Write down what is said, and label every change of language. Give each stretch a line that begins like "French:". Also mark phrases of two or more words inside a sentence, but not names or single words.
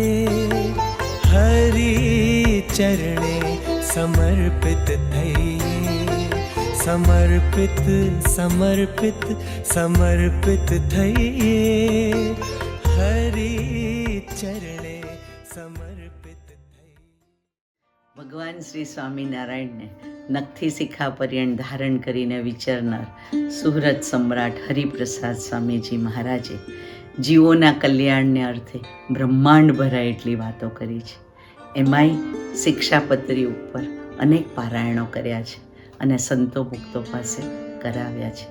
Gujarati: હરિ ચરણે સમર્પિત થઈએ સમર્પિત સમર્પિત સમર્પિત થઈએ હરિ ચરણે સમર્પિત થઈએ। ભગવાન શ્રી સ્વામિનારાયણને નખથી શિખા પર્યંત ધારણ કરીને વિચરનાર સુહૃદ સમ્રાટ હરિપ્રસાદ સ્વામીજી મહારાજે જીવોના કલ્યાણને અર્થે બ્રહ્માંડ ભરાય એટલી વાતો કરી છે. એમાંય શિક્ષાપત્રી ઉપર અનેક પારાયણો કર્યા છે અને સંતો ભક્તો પાસે કરાવ્યા છે.